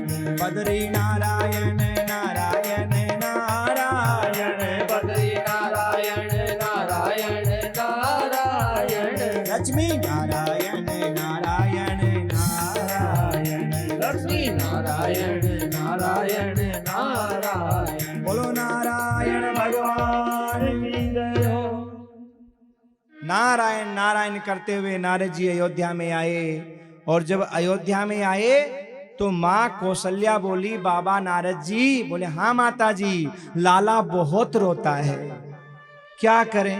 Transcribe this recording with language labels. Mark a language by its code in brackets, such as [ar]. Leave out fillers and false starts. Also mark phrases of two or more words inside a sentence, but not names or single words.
[hi] बद्री नारायण नारायण नारायण बद्री नारायण नारायण नारायण लक्ष्मी नारायण नारायण नारायण लक्ष्मी नारायण नारायण नारायण बोलो नारायण भगवान की जय हो। नारायण नारायण करते हुए नारद जी अयोध्या में आए और जब अयोध्या में आए तो माँ कौशल्या बोली बाबा नारद जी। बोले हाँ माता जी, लाला बहुत रोता है, क्या करें।